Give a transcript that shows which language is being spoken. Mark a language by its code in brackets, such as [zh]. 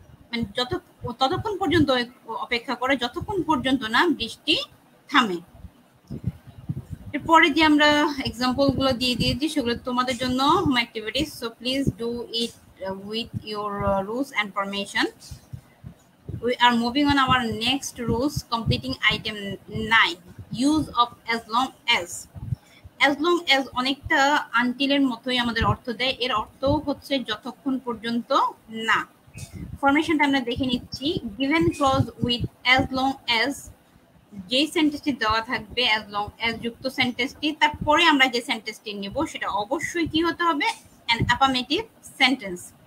[bn] মানে ততক্ষণ পর্যন্ত অপেক্ষা করে যতক্ষণ পর্যন্ত না বৃষ্টি থামে। এরপরে যে আমরা এক্সাম্পল গুলো দিয়ে দিয়েছি সেগুলো তোমাদের জন্য home activities, [en] So please do it with your rules and permission. We are moving on our next rules, completing item 9, use of as long as. [bn] As long as অনেকটা আনটিলের মতোই আমাদের অর্থ দেয়, এর অর্থ হচ্ছে যতক্ষণ পর্যন্ত না। ফরমেশনটা আমরা দেখে নিচ্ছি, [en] given clause with as long as, [bn] যে সেন্টেন্সটি দেওয়া থাকবে as long as যুক্ত সেন্টেন্সটি, তারপরে আমরা যে সেন্টেন্সটি নেব সেটা অবশ্যই কি হতে হবে, [en] an affirmative sentence.